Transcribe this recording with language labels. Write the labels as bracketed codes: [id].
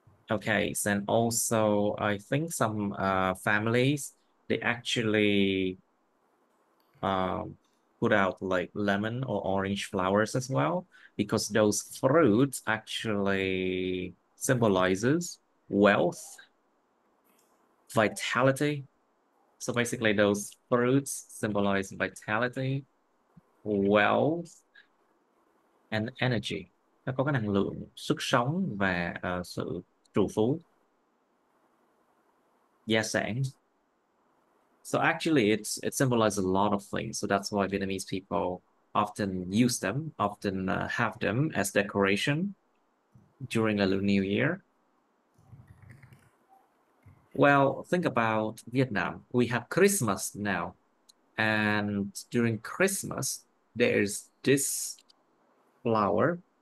[en] Okay, so and also I think some families they actually um, put out like lemon or orange flowers as well because those fruits actually symbolizes wealth, vitality. So basically those fruits symbolize vitality, wealth and energy. [vi] Nó có cái năng lượng, sức sống và sự trù phú, gia sản. [en] So actually, it symbolizes a lot of things. So that's why Vietnamese people often use them, often have them as decoration during a New Year. Well, think about Vietnam. We have Christmas now, and during Christmas, there's this flower.